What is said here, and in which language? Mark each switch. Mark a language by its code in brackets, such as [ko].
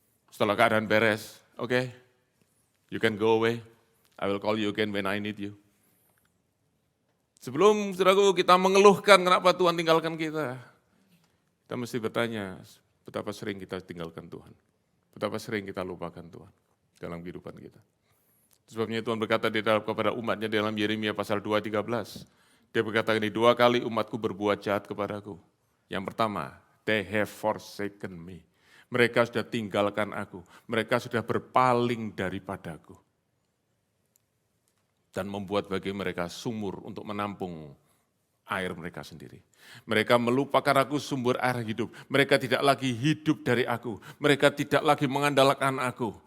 [id] Setelah keadaan beres, [en] oke, you can go away, I will call you again when I need you. [id] Sebelum saudaraku kita mengeluhkan kenapa Tuhan tinggalkan kita mesti bertanya, betapa sering kita tinggalkan Tuhan, betapa sering kita lupakan Tuhan dalam kehidupan kita. Sebabnya Tuhan berkata kepada umatnya dalam Yeremia pasal 2:13. Dia berkata ini, 2 kali umatku berbuat jahat kepadaku. Yang pertama, [en] they have forsaken me. [id] Mereka sudah tinggalkan aku. Mereka sudah berpaling daripadaku. Dan membuat bagi mereka sumur untuk menampung air mereka sendiri. Mereka melupakan aku sumber air hidup. Mereka tidak lagi hidup dari aku. Mereka tidak lagi mengandalkan aku.